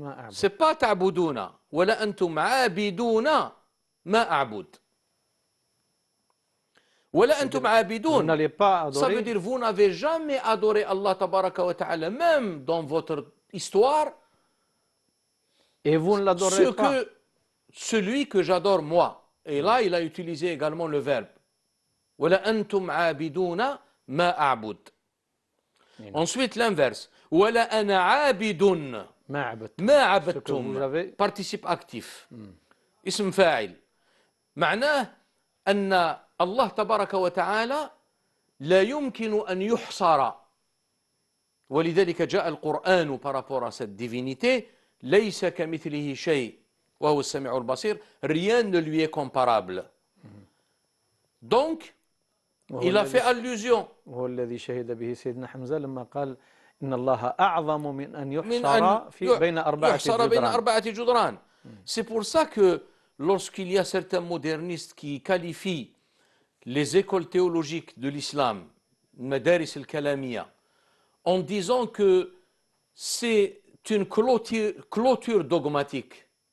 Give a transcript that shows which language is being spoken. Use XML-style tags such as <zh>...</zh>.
<fr>C'est pas</fr> <ar>تعبدون ولا أنتم عابدون ما أعبد. ولا أنتم عابدون.</ar> <fr>Ça veut dire vous n'avez jamais adoré Allah tabaraka wa ta'ala, même dans votre histoire. Et vous ne l'adorez pas. Celui que j'adore moi. Et là, il a utilisé également le verbe.</fr> <ar>ولا أنتم عابدون ما أعبد.</ar> <fr>Ensuite, l'inverse.</fr> <ar>ولا أنا عابد ما عبدتم.</ar> <fr>Participe actif.</fr> <ar>اسم فاعل. معناه أن الله تبارك وتعالى لا يمكن أن يحصر. ولذلك جاء القرآن</ar> <fr>par rapport à cette divinité</fr> <ar>ليس كمثله شيء وهو السميع البصير.</ar> <fr>Rien ne lui est comparable. Donc, il a fait allusion.</fr> <ar>وهو الذي شهد به سيدنا حمزة لما قال إن الله أعظم من أن يحصر بين أربعة جدران.</ar> <fr>C'est pour ça que lorsqu'il y a certains modernistes qui qualifient les écoles théologiques de l'islam, Madaris al-Kalamiya, en disant que c'est une clôture dogmatique.</fr>